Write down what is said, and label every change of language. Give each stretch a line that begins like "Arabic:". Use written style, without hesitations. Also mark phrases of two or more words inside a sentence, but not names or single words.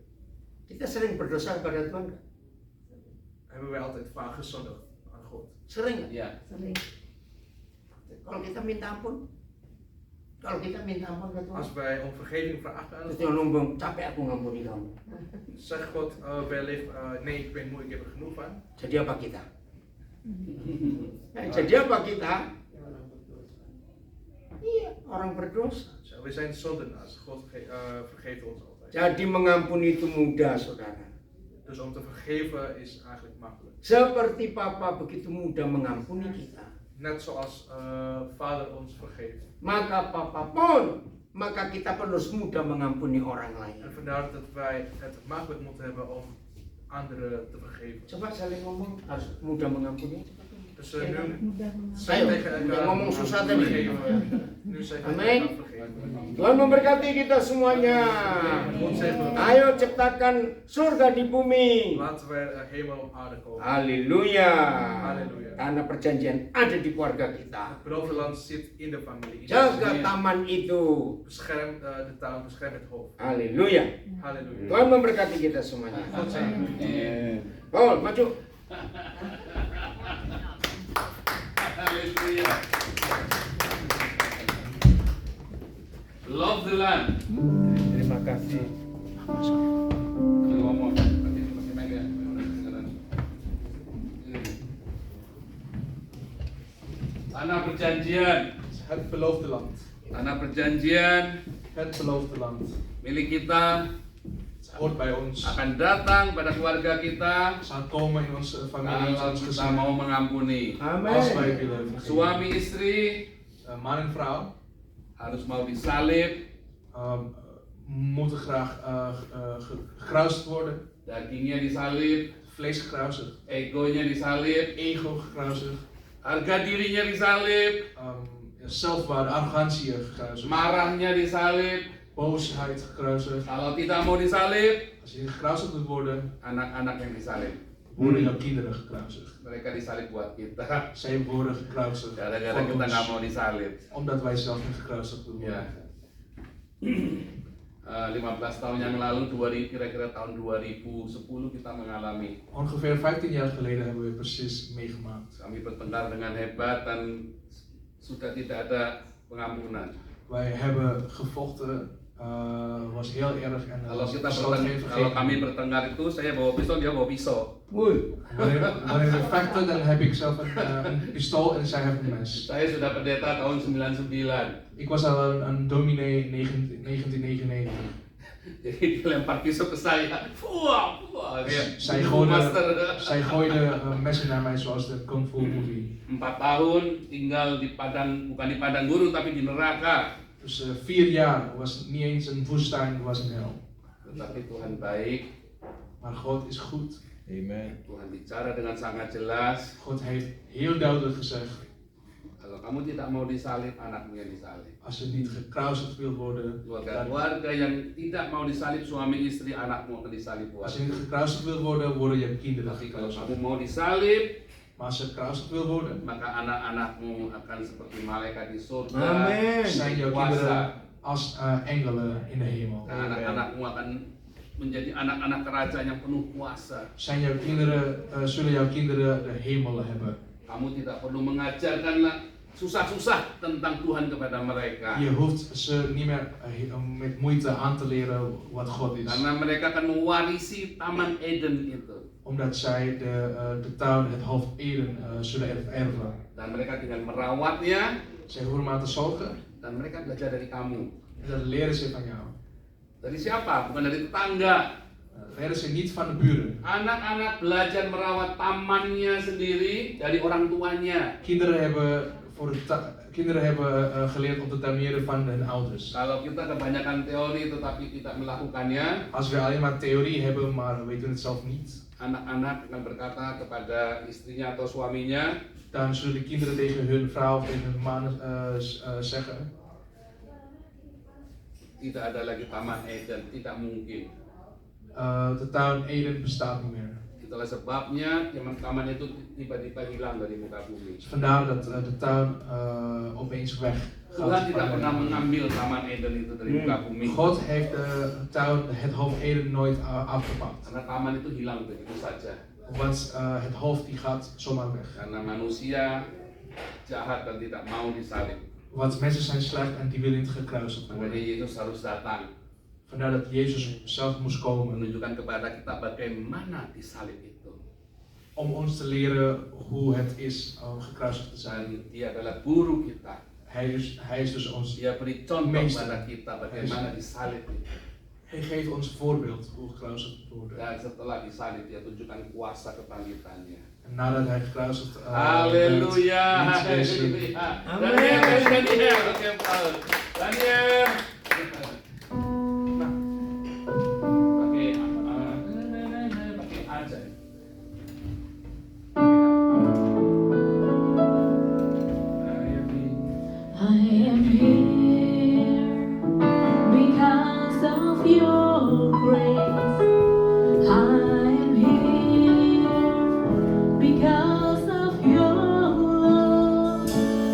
Indonesian: Kita sering berdosa kepada Tuhan nggak?
Dutch: Hebben wij altijd vaak gezondigd aan God?
Indonesian: Sering nggak? Ya. Sering. Kalau kita minta ampun, kalau kita minta ampun ke Tuhan,
Dutch: Als wij om vergeving vragen aan
Indonesian: terus
Dutch: God,
Indonesian: dia ngomong capek aku ngampuni kamu.
Dutch: zegt God wellicht, nee, ik ben moe, ik heb er genoeg van.
Indonesian: Jadi apa kita? Jadi apa kita? Iya, orang berdosa.
Dutch: We zijn zondenaars, God vergeeft ons altijd.
Indonesian: Jadi mengampuni itu mudah, saudara.
Dutch: Dus om te vergeven is eigenlijk makkelijk.
Indonesian: Seperti Papa begitu mudah mengampuni kita,
Dutch: Net zoals Vader ons vergeeft.
Indonesian: maka Papa pun, maka kita harus mudah mengampuni orang lain.
Dutch: En vandaar dat wij het makkelijk moeten hebben om anderen te vergeven.
Indonesian: Coba saling ngomong, harus mudah mengampuni.
Dutch: Dus nu
Indonesian: Mudah mengampuni.
Dutch: zijn we tegen elkaar
Indonesian: ngomong susah tadi.
Dutch: vergeven. Nu zijn we
Indonesian: Amin.
Dutch: elkaar vergeven.
Indonesian: Tuhan memberkati kita semuanya.
Dutch: God zegen.
Indonesian: Ayo ciptakan surga di bumi.
Dutch: Laten we hemel op aarde komen.
Indonesian: Haleluya.
Dutch: Halleluja.
Indonesian: Karena perjanjian ada di keluarga kita.
Dutch: Het beloofde land zit in de familie.
Indonesian: Jaga taman itu.
Dutch: Bescherm de tuin, bescherm het hoofd.
Indonesian: Haleluya.
Dutch: Halleluja.
Indonesian: Tuhan memberkati kita semuanya.
Dutch: God zegen.
Indonesian: Paul, maju. Haleluya.
English: Love the land.
Indonesian: Terima kasih. Ngomong. Nanti pakai mic ya. Tanah perjanjian.
Dutch: Het beloofde land.
Indonesian: Tanah perjanjian
Dutch: Het beloofde land.
Indonesian: milik kita
Dutch: Het hoort bij ons.
Indonesian: akan datang pada keluarga kita
Dutch: Het zal komen in onze familie, in
Indonesian: kalau
Dutch: ons
Indonesian: kita
Dutch: gezin.
Indonesian: mau mengampuni.
Dutch: Als wij
Indonesian: Amin.
Dutch: willen vergeven.
Indonesian: Suami istri
Dutch: Man en vrouw
Indonesian: harus mau disalib,
Dutch: moeten graag gekruisigd worden.
Indonesian: dagingnya disalib,
Dutch: Vlees gekruisigd.
Indonesian: egonya disalib,
Dutch: Ego gekruisigd.
Indonesian: harga dirinya disalib,
Dutch: Zelfwaarde, arrogantie gekruisigd.
Indonesian: marahnya disalib.
Dutch: Boosheid gekruisigd.
Indonesian: Kalau tidak mau disalib,
Dutch: Als je gekruisigd moet worden,
Indonesian: anak-anak yang disalib.
Dutch: worden jouw kinderen gekruisigd.
Indonesian: Mereka disalib buat kita.
Dutch: Zij worden gekruisigd
Indonesian: Gara-gara
Dutch: voor
Indonesian: kita nggak
Dutch: ons.
Indonesian: mau disalib.
Dutch: Omdat wij zelf niet gekruisigd willen
Indonesian: Ya.
Dutch: worden.
Indonesian: 15 tahun yang lalu, kira-kira tahun 2010 kita mengalami.
Dutch: Ongeveer 15 jaar geleden hebben we precies meegemaakt.
Indonesian: Kami bertengkar dengan hebat dan sudah tidak ada pengampunan.
Dutch: Wij hebben gevochten, was heel erg en
Indonesian: Kalau kita
Dutch: er was geen
Indonesian: kalau kami
Dutch: vergeving.
Indonesian: bertengkar itu saya bawa pisau, dia bawa pisau. Woi.
Dutch: Wanneer we vechten, dan heb ik zelf een pistool en zij heeft een mes.
Indonesian: Saya sudah pendeta tahun 99.
Dutch: Ik was al een dominee 1999.
Indonesian: Jadi dilempar pisau ke saya. Wah, wah. Kayak
Dutch: Zij
English: Kung Fu Master.
Dutch: Zij gooide messen naar mij zoals de Kung Fu movie.
Indonesian: 4 tahun tinggal di padang, bukan di padang gurun tapi di neraka.
Dutch: Dus 4 jaar was niet eens een woestijn, was een hel.
Indonesian: Tetapi Tuhan baik,
Dutch: Maar God is goed.
Indonesian: Amen. Tuhan bicara dengan sangat jelas.
Dutch: God heeft heel duidelijk gezegd,
Indonesian: Kalau kamu tidak mau disalib, anakmu yang disalib.
Dutch: als je niet gekruisigd wilt worden, dan,
Indonesian: Keluarga yang tidak mau disalib, suami istri, anakmu akan disalib
Dutch: als je
Indonesian: buat.
Dutch: niet gekruisigd wilt worden, worden je kinderen
Indonesian: Tapi kalau
Dutch: gekruisigd.
Indonesian: kamu mau disalib,
Dutch: Maar als je gekruisigd wilt worden,
Indonesian: maka anak-anakmu akan seperti malaikat di surga. Amin.
Dutch: zijn jouw
Indonesian: Kuasa.
Dutch: kinderen als engelen in de hemel.
Indonesian: Nah, anak-anakmu akan menjadi anak-anak kerajaan yang penuh kuasa.
Dutch: Zijn jouw kinderen, zullen jouw kinderen de hemel hebben.
Indonesian: Kamu tidak perlu mengajarkan susah-susah tentang Tuhan kepada mereka.
Dutch: Je hoeft ze niet meer met moeite aan te leren wat God is.
Indonesian: Karena mereka akan mewarisi Taman Eden itu.
Dutch: Omdat zij de tuin, het hoofd Eden zullen erven.
Indonesian: Dan mereka tinggal merawatnya.
Dutch: Zij horen maar te zorgen
Indonesian: Dan mereka belajar dari kamu.
Dutch: en dat leren ze van jou.
Indonesian: Dari siapa? Bukan dari tetangga.
Dutch: Leren ze niet van de buren.
Indonesian: Anak-anak belajar merawat tamannya sendiri dari orang tuanya.
Dutch: Kinderen hebben geleerd om te tuinieren van hun ouders.
Indonesian: Kalau kita kebanyakan teori tetapi tidak melakukannya,
Dutch: Als we alleen maar theorie hebben, maar we weten het zelf niet,
Indonesian: anak-anak akan berkata kepada istrinya atau suaminya,
Dutch: dan zullen de kinderen tegen hun vrouw of tegen hun man zeggen:
Indonesian: tidak ada lagi Taman Eden, tidak mungkin.
Dutch: de tuin Eden bestaat niet meer.
Indonesian: Itulah sebabnya taman itu tiba-tiba hilang dari muka bumi.
Dutch: Dus vandaar dat de tuin opeens weg
Indonesian: Tuhan
Dutch: gaat.
Indonesian: tidak pernah mengambil Taman Eden itu dari muka bumi.
Dutch: God heeft de tuin, het hoofd Eden, nooit afgepakt.
Indonesian: Karena taman itu hilang begitu saja. Want het hoofd die gaat zomaar weg. Karena manusia jahat dan tidak mau disalib.
Dutch: Want mensen zijn slecht en die willen niet gekruisigd
Indonesian: Makanya
Dutch: worden.
Indonesian: Yesus harus datang
Dutch: Vandaar dat Jezus zelf moest komen
Indonesian: menunjukkan kepada kita bagaimana disalib itu.
Dutch: om ons te leren hoe het is om gekruisigd te zijn.
Indonesian: Dan dia adalah guru kita.
Dutch: Hij is dus ons.
Indonesian: Dia beri contoh
Dutch: Meester.
Indonesian: kepada kita bagaimana disalib itu.
Dutch: Hij geeft ons voorbeeld hoe gekruisigd te worden.
Indonesian: Dan setelah disalib dia tunjukkan kuasa kebangkitannya.
Dutch: En nadat hij gekruisigd
Indonesian: Haleluya.
Dutch: werd,
Indonesian: Haleluya. Amin. Daniel, oke Paul. Daniel. Pakai aja.
English: I am here because of your grace. I am here because of your love.